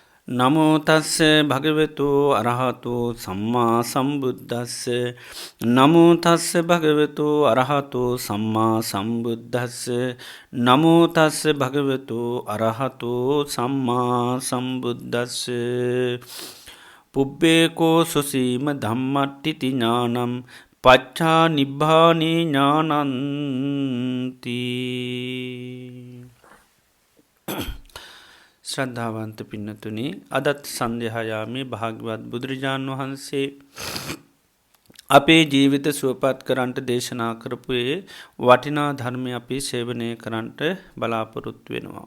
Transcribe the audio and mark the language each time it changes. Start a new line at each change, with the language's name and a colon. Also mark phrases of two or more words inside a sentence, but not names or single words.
Pali: නමෝ තස්ස භගවතු අරහතු සම්මා සම්බුද්දස්ස නමෝ තස්ස භගවතු අරහතු සම්මා සම්බුද්දස්ස නමෝ තස්ස භගවතු අරහතු සම්මා සම්බුද්දස්ස පුබ්බේකෝ සුසීම ධම්මට්ටිති ඥානම් පච්චා නිබ්බානේ ඥානන්ති.
Sinhala: ශ්‍රද්ධාවන්ත පින්නතුනි, අදත් සන්ධ්‍යහයාමේ භාග්‍යවත් බුදුරජාණන් වහන්සේ අපේ ජීවිත සුවපත් කරන්ට දේශනා කරපුයේ වටිනා ධර්මය අපි සේවනය කරන්ට බලාපොරොත්තු වෙනවා.